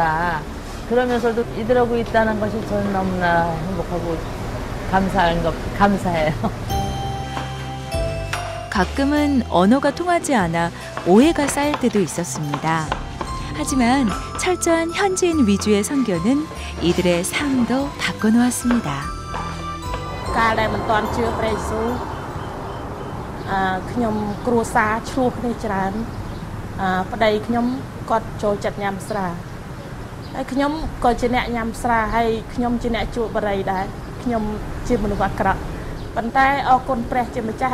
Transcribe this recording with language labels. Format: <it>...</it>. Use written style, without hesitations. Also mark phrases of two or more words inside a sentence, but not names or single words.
<ko>그러면서도 이들하고 있다는 것이 저는 너무나 행복하고 감사해요. 가끔은 언어가 통하지 않아 오해가 쌓일 때도 있었습니다. 하지만 철저한 현지인 위주의 선교는 이들의 삶도 바꿔놓았습니다.</ko> <km>កាលដែលមិនទាន់ជឿព្រះយេស៊ូវខ្ញុំគ្រួសារឆ្លោះគ្នាច្រើនប្តីខ្ញុំគាត់ចូលចិត្តញ៉ាំស្រាហើយខ្ញុំក៏ជាអ្នកញ៉ាំស្រាហើយខ្ញុំជាអ្នកជក់បារីដែរខ្ញុំជាមនុស្សអាក្រក់ប៉ុន្តែអរគុណព្រះជាម្ចាស់</km>